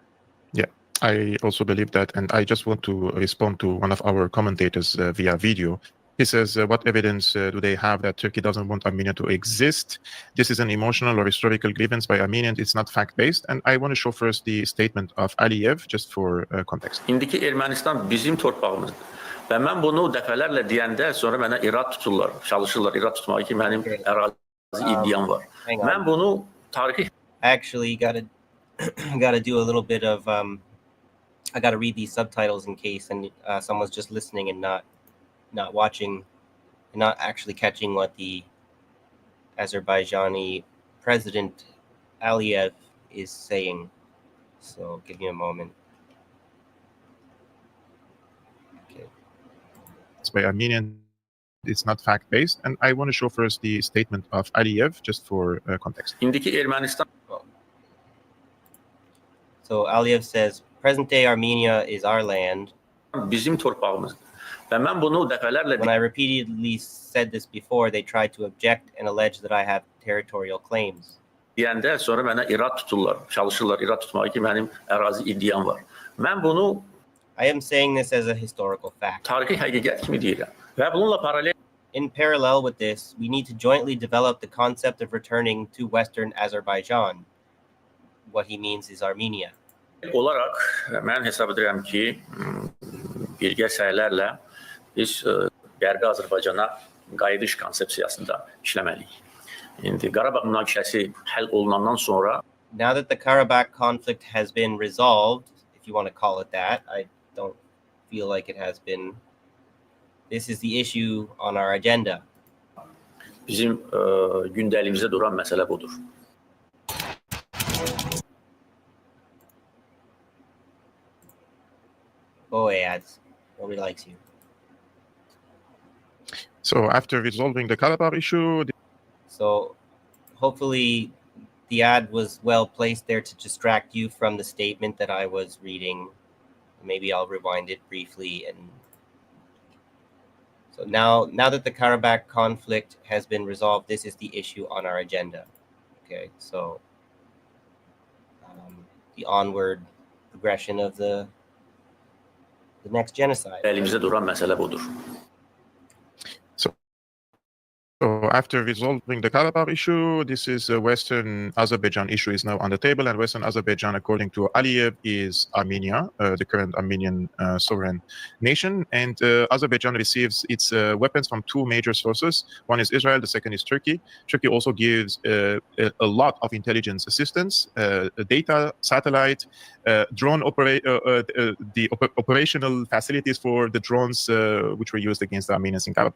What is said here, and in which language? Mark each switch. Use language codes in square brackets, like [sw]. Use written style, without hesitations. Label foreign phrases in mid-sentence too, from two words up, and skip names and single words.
[en] Yeah, I also believe that. And I just want to respond to one of our commentators via video. He says, what evidence do they have that Turkey doesn't want Armenia to exist? This is an emotional or historical grievance by Armenians. It's not fact-based. And I want to show first the statement of Aliyev, just for context. [az] İndiki Ermənistan bizim torpağımızdır. Və mən bunu dəfələrlə deyəndə sonra mənə irad tuturlar, çalışırlar irad tutmağa ki, mənim ərazi iddiam var. Mən bunu tarixi... [en] Actually, gotta do a little bit of... I gotta read these subtitles in case and someone's just listening and not watching, not actually catching what the Azerbaijani president Aliyev is saying. So give me a moment. Okay. It's by Armenian. It's not fact-based. And I want to show first the statement of Aliyev, just for context. [az] İndiki Ermənistan. [en] So Aliyev says, present-day Armenia is our land. [az] Bizim torpağımızdır. Və mən bunu dəfələrlə... [en] When I repeatedly said this before, they tried to object and allege that I have territorial claims. [az] Deyəndə sonra mənə irad tuturlar, çalışırlar irad tutmağa ki, mənim ərazi iddiam var. Mən bunu... [en] I am saying this as a historical fact. [az] Tarixi həqiqət kimi deyirəm. Və bununla paralel... [en] In parallel with this, we need to jointly develop the concept of returning to Western Azerbaijan. What he means is Armenia. [az] Olaraq, mən hesab edirəm ki, birgə səylərlə biz Qərbi Azərbaycana qayıdış konsepsiyasında işləməliyik. İndi Qarabağ münaqişəsi həll olunandan sonra... [en] Now that the Karabakh conflict has been resolved, if you want to call it that, I don't feel like it has been. This is the issue on our agenda. [az] Bizim gündəliyimizdə duran məsələ budur. [en] Boy, ads. Nobody likes you. So after resolving the Karabakh issue... So hopefully the ad was well placed there to distract you from the statement that I was reading. Maybe I'll rewind it briefly. And so now that the Karabakh conflict has been resolved, this is the issue on our agenda. Okay, so the onward progression of the next genocide. [az] Elimizdə duran məsələ budur. [en] So after resolving the Karabakh issue, this is a Western Azerbaijan issue is now on the table, and Western Azerbaijan, according to Aliyev, is Armenia, the current Armenian sovereign nation. And Azerbaijan receives its weapons from two major sources. One is Israel, the second is Turkey. Turkey also gives a lot of intelligence assistance, data, satellite, drone operational facilities for the drones which were used against the Armenians in Karabakh.